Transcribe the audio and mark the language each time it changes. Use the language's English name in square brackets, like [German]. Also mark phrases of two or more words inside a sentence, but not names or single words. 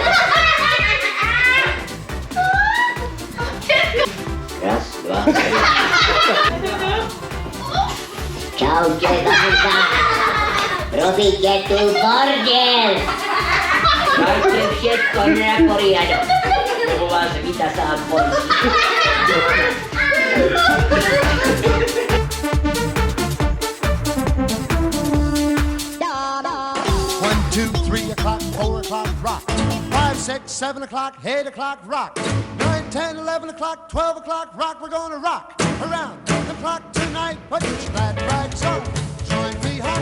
[Slovak] Raz, dva, tri. Čaute, babka. Robíte tu bordel. Dajte všetko na poriadok, lebo vás víta sám policii. [English] One, 2, 3 o'clock, 4 o'clock, rock. 5, 6, 7 o'clock, 8 o'clock, rock. 9, 10, 11 o'clock, 12 o'clock, rock. We're gonna rock around the clock tonight. Put your glad rags on, join me home.